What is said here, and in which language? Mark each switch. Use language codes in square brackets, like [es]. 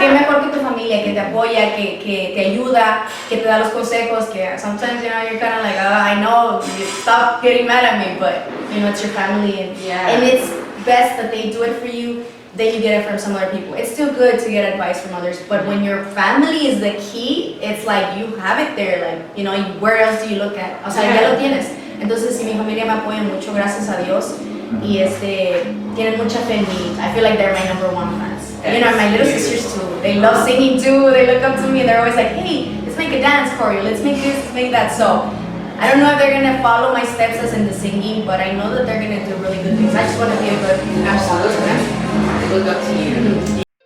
[es] qué mejor que tu familia, que te apoya, que te ayuda, que te da los consejos, que [en] sometimes, you know, you're kind of like, I know, you stop getting mad at me, but, you know, it's your family, and, Yeah. and it's best that they do it for you. Then you get it from some other people. It's still good to get advice from others, but when your family is the key, it's like you have it there, like, you know, where else do you look at? [es] O sea, ya lo tienes. Entonces, si mi familia me apoya mucho, gracias a Dios, y tienen mucha fe en mí. [en] I feel like they're my number one fans. You know, my little sisters too. They love singing too. They look up to me and they're always like, hey, let's make a dance choreo. Let's make this, let's make that. So, I don't know if they're gonna follow my steps as in the singing, but I know that they're gonna do really good things. I just want to be a good Absolutely. They look up to you.